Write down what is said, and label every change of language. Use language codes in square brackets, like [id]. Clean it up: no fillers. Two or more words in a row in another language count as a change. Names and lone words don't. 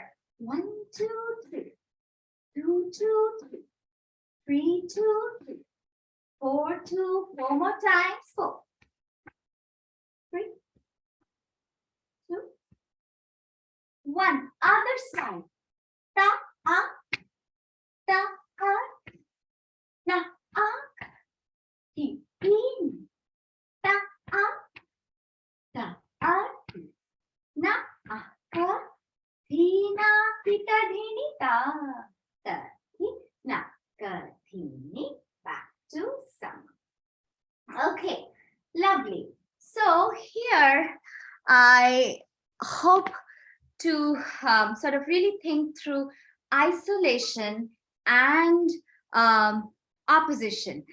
[en] 1, 2, 3. 2, 2, 3. 3, 2, 3. 4, 2. 4 more times. 4. 3, 2, 1. Other side. Ta, up, ta, up, na, up, ti, in, ta, up, ta, up, na, up, ti, na, kita, dhini, ta, ta, ti, na, ka, dhini. Back to sum. Okay, lovely. So here I hope to sort of really think through isolation and opposition.